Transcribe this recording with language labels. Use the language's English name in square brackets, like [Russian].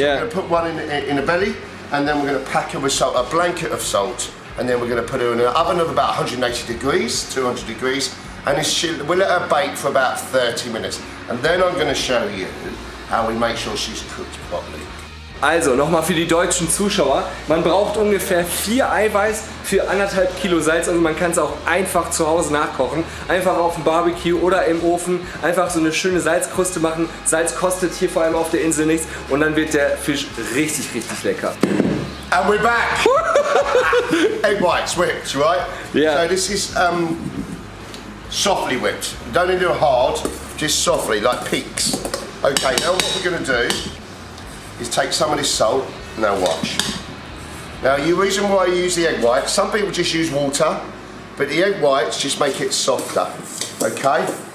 [English] Yeah. we're going to put one in the belly, and then we're going to pack her with salt, a blanket of salt, and then we're going to put her in an oven of about 180 degrees, 200 degrees, and we'll let her bake for about 30 minutes. And then I'm going to show you how we make sure she's cooked properly. [German] Also, nochmal für die deutschen Zuschauer. Man braucht ungefähr 4 Eiweiß für 1,5 Kilo Salz. Also man kann es auch einfach zu Hause nachkochen. Einfach auf dem Barbecue oder im Ofen. Einfach so eine schöne Salzkruste machen. Salz kostet hier vor allem auf der Insel nichts. Und dann wird der Fisch richtig, richtig lecker. [English] And we're back! Egg whites whipped, right? Yeah. So this is softly whipped. You don't need to do it hard, just softly, like peaks. Okay, now what we're going to do is take some of this salt, now watch. Now the reason why I use the egg white, some people just use water, but the egg whites just make it softer, okay?